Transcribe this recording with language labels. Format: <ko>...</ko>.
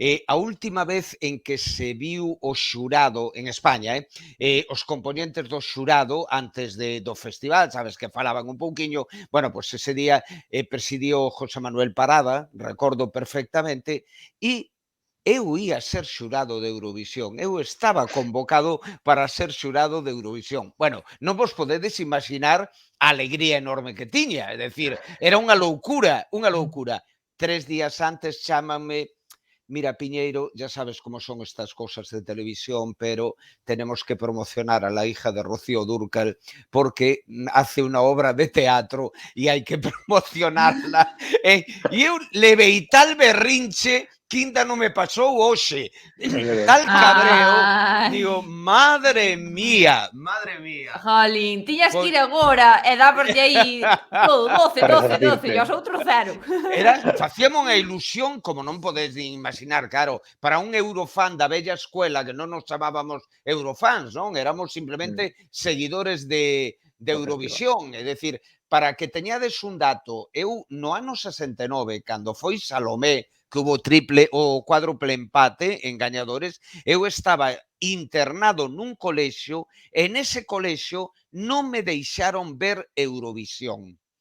<gl>A última vez en que se viu o xurado en España, os componentes do xurado antes do festival, sabes que falaban un pouquiño, bueno, pois ese día presidiu José Manuel Parada, recordo perfectamente, e eu ia ser xurado de Eurovisión. Eu estaba convocado para ser xurado de Eurovisión. Bueno, non vos podedes imaginar a alegría enorme que tiña. É dicir, era unha loucura, unha loucura. 3 días antes chámanme:</gl> <es>mira, Piñeiro, ya sabes como son estas cosas de televisión, pero tenemos que promocionar a la hija de Rocío Dúrcal porque hace una obra de teatro y hay que promocionarla.</es> <gl>E eu levei tal berrinche que ainda non me pasou hoxe. Tal cabreo, digo, madre mía. Jolín, tiñas que ir agora e dábaslle aí todo, 12, e os outros 0. Facíamos unha ilusión, como non podes imaginar, claro, para un eurofan da vella escuela, que non nos chamábamos eurofans, non? Éramos simplemente seguidores de Eurovisión, é dicir, para que teñades un dato, eu no ano 69, cando foi Salomé, que hubo triple ou cuádruple empate en gañadores, eu estaba internado nun colexio e nese colexio non me deixaron ver Eurovisión.</gl>